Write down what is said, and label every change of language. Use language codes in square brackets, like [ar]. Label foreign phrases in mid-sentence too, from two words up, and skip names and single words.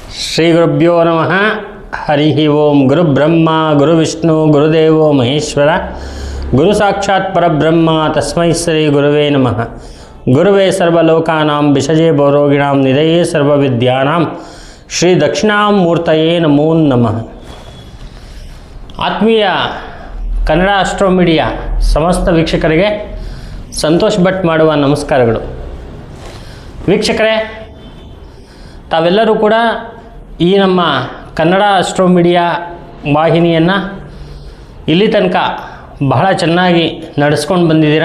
[sa] ಶ್ರೀಗುರುಭ್ಯೋ ನಮಃ. ಹರಿ ಓಂ. ಗುರುಬ್ರಹ್ಮ ಗುರುವಿಷ್ಣು ಗುರುದೇವೋ ಮಹೇಶ್ವರ, ಗುರು ಸಾಕ್ಷಾತ್ ಪರಬ್ರಹ್ಮ ತಸ್ಮೈ ಶ್ರೀ ಗುರುವೇ ನಮಃ. ಗುರುವೇ ಸರ್ವಲೋಕಾನಾಂ ವಿಷಜೇ ಭವರೋಗಿಣಾಂ ನಿಧಯೇ ಸರ್ವವಿದ್ಯಾನಾಂ ಶ್ರೀ ದಕ್ಷಿಣಾಮೂರ್ತಯೇ ನಮೋ ನಮಃ. [kn] ಆತ್ಮೀಯ ಕನ್ನಡ ಆಸ್ಟ್ರೋ ಮೀಡಿಯಾ ಸಮಸ್ತ ವೀಕ್ಷಕರಿಗೆ ಸಂತೋಷ್ ಭಟ್ ಮಾಡುವ ನಮಸ್ಕಾರಗಳು. ವೀಕ್ಷಕರೇ, ತಾವೆಲ್ಲರೂ ಕೂಡ ಈ ನಮ್ಮ ಕನ್ನಡ ಆಸ್ಟ್ರೋ ಮೀಡಿಯಾ ವಾಹಿನಿಯನ್ನು ಇಲ್ಲಿ ತನಕ ಬಹಳ ಚೆನ್ನಾಗಿ ನಡೆಸ್ಕೊಂಡು ಬಂದಿದ್ದೀರಾ.